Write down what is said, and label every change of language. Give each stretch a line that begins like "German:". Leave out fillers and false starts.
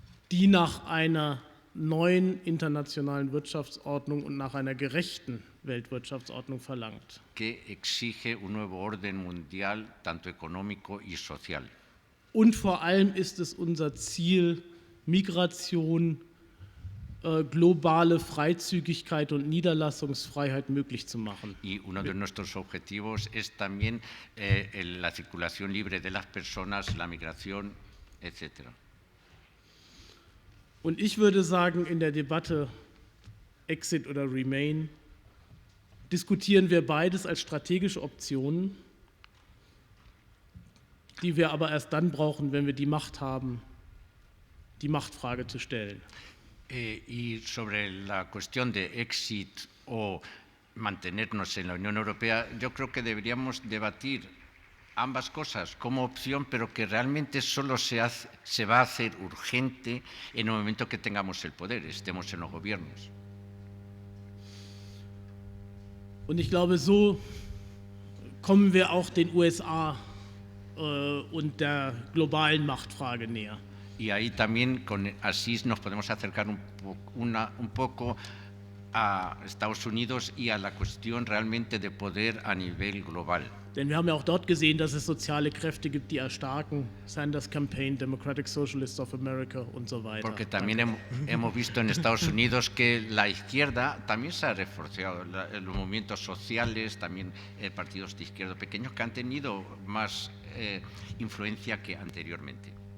German: die nach einer neuen internationalen Wirtschaftsordnung und nach einer gerechten Weltwirtschaftsordnung verlangt.
Spanish: que exige un nuevo orden mundial, tanto económico y social.
German: Und vor allem ist es unser Ziel, Migration, globale Freizügigkeit und Niederlassungsfreiheit möglich zu machen.
Spanish: Y uno de nuestros objetivos es también la circulación libre de las personas, la migración, etc.
German: Und ich würde sagen, in der Debatte Exit oder Remain diskutieren wir beides als strategische Optionen, die wir aber erst dann brauchen, wenn wir die Macht haben, die Machtfrage zu stellen.
Spanish: Y sobre la cuestión de exit o mantenernos en la Unión Europea, yo creo que deberíamos debatir ambas cosas como opción, pero que realmente solo se va a hacer urgente en el momento que tengamos el poder, estemos en los gobiernos.
German: Und ich glaube, so kommen wir auch den USA und der globalen Machtfrage näher.
Spanish: Y ahí también, así nos podemos acercar un poco a Estados Unidos y a la cuestión realmente de poder a nivel global.
German: Denn wir haben ja auch dort gesehen, dass es soziale Kräfte gibt, die erstarken. Sanders Campaign, Democratic Socialists of America und so weiter.
Spanish: Porque también hemos visto en Estados Unidos que la izquierda también se ha reforzado, los movimientos sociales, también partidos de izquierda pequeños que han tenido más influencia que anteriormente.